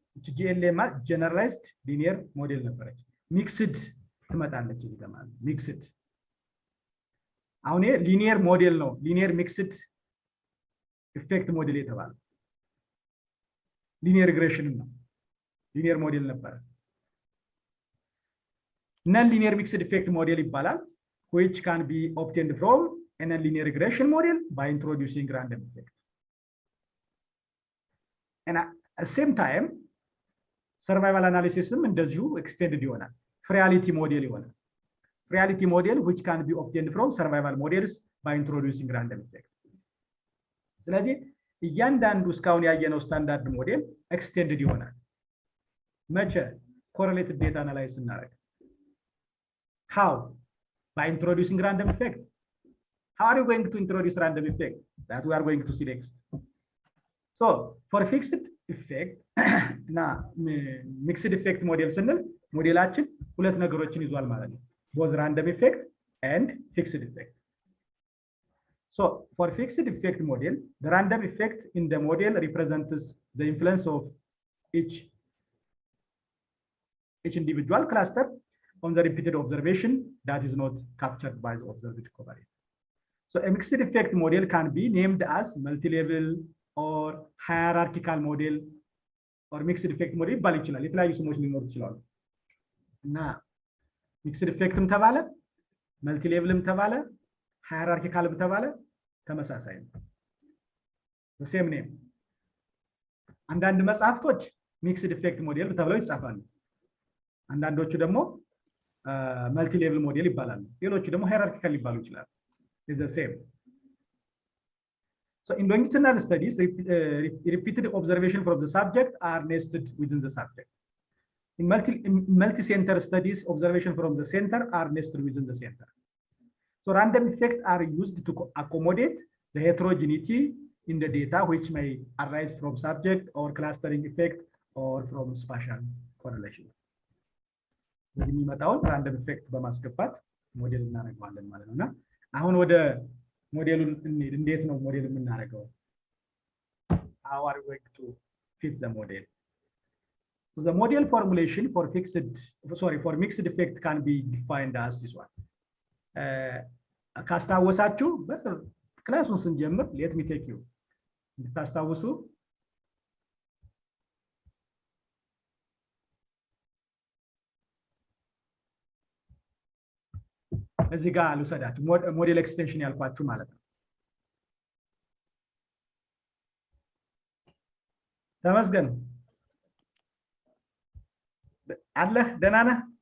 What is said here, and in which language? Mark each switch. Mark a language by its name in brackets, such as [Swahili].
[Amharic] ጂኤልኤም ጀነራላይዝድ ሊኒየር ሞዴል ነበረች። ሚክስድ ትመጣለች እዚህ ጋር ማለት ሚክስድ። አሁን ሊኒየር ሞዴል ነው። ሊኒየር ሚክስድ ኢፌክት ሞዴል የተባለው ሊኒየር ሪግሬሽን ነው። ሊኒየር ሞዴል ነበረ። [English] non-linear mixed effect model [Amharic] ይባላል, [English] which can be obtained from a non-linear regression model by introducing random effect. And at the same time, survival analysis እንደዚሁ extended ይሆናል። reality model ይሆናል። reality model which can be obtained from survival models by introducing random effect. [Amharic] ስለዚህ እያንዳንዱ እስካሁን ያየነው ስታንዳርድ ሞዴል extended ይሆናል። መቼ? correlated data analysis እናደርግ። How? [English] By introducing random effect. How are you going to introduce random effect? That we are going to see next. So for fixed effect እና mixed effect model [Amharic] ስንል ሞዴላችን ሁለት ነገሮችን ይዟል ማለት ነው። [English] both random effect and fixed effect. So for fixed effect model, the random effect in the model represents the influence of each individual cluster on the repeated observation that is not captured by the observed covariate. So a mixed effect model can be named as multi-level or hierarchical model or mixed effect model [Amharic] ይባል ይችላል። የተለያዩ ስሞች ሊኖሩ ይችላሉ። እና mixed effectም ተባለ multi-levelም ተባለ hierarchicalም ተባለ ተመሳሳይ ነው። [English] the same name. [Amharic] አንዳንድ መጽሐፍቶች mixed effect model ተብለው ይጻፋሉ። አንዳንዶቹ ደግሞ መልቲ ሌቭል ሞዴል ይባላል። ሌሎቹ ደግሞ ሃይራርኪካል ሊባሉ ይችላል። [English] is the same. So in longitudinal studies, repeated observation from the subject are nested within the subject. In multi-center studies, observation from the center are nested within the center. So random effects are used to accommodate the heterogeneity in the data which may arise from subject or clustering effect or from spatial correlation. [Amharic] በዚህ የሚመጣውን ራንደም ኢፌክት በማስገባት ሞዴል እናደርገዋለን ማለት ነውና አሁን ወደ ሞዴሉን እንሂድ። እንዴት ነው ሞዴል የምናደርገው? [English] how are we going to fit the model? So the model formulation for mixed effect can be defined as this one. [Amharic] ካስታወሳችሁ ክላሱን ስንጀምር [English] let me take you [Amharic] እንድታስታውሱ እዚህ ጋር ልውሰዳችሁ ሞዴል ኤክስቴንሽን ያልኳችሁ ማለት ነው። ተመስገን አለህ? ደህና ነህ?